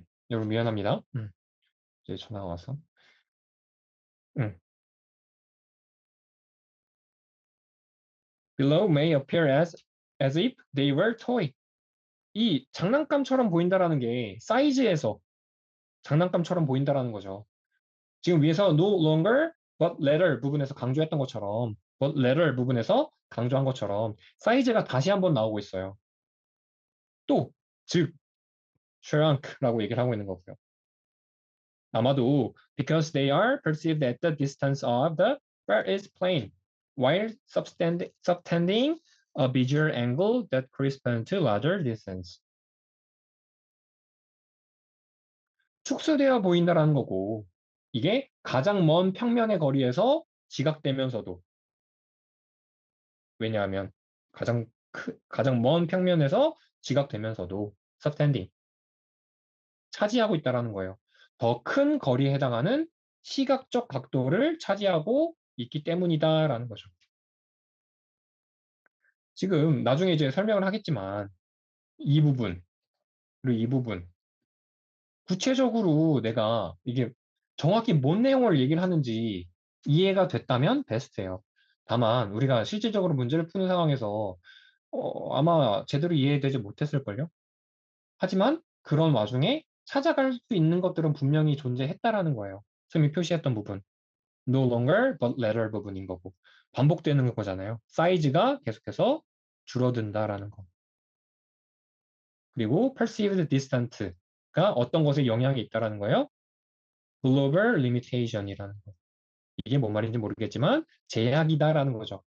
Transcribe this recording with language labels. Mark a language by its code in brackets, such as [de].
[ko] 여러분 미안합니다. 이제 전화가 와서. 음. [en] Below may appear as if they were toy. [ko] 이 장난감처럼 보인다라는 게 사이즈에서 장난감처럼 보인다라는 거죠. 지금 위에서 no longer but later 부분에서 강조했던 것처럼 but later 부분에서 강조한 것처럼 사이즈가 다시 한번 나오고 있어요. 또, 즉, shrink라고 얘기를 하고 있는 거고요. 아마도 [en] because they are perceived at the distance of the farthest plane while subtending a visual angle that corresponds to larger distance. [ko] 축소되어 보인다라는 거고 이게 가장 먼 평면의 거리에서 지각되면서도 왜냐하면 가장 먼 평면에서 지각되면서도 subtending 차지하고 있다라는 거예요. 더 큰 거리에 해당하는 시각적 각도를 차지하고 있기 때문이다라는 거죠. 지금 나중에 이제 설명을 하겠지만 이 부분 그리고 이 부분 구체적으로 내가 이게 정확히 뭔 내용을 얘기를 하는지 이해가 됐다면 베스트예요. 다만 우리가 실질적으로 문제를 푸는 상황에서 아마 제대로 이해되지 못했을걸요? 하지만 그런 와중에 찾아갈 수 있는 것들은 분명히 존재했다라는 거예요. 쌤이 표시했던 부분. [en] No longer but later [ko] 부분인 거고. 반복되는 거잖아요. 사이즈가 계속해서 줄어든다라는 거. 그리고 perceived distant가 어떤 것에 영향이 있다라는 거예요. global limitation이라는 거. 이게 뭔 말인지 모르겠지만 제약이다라는 거죠.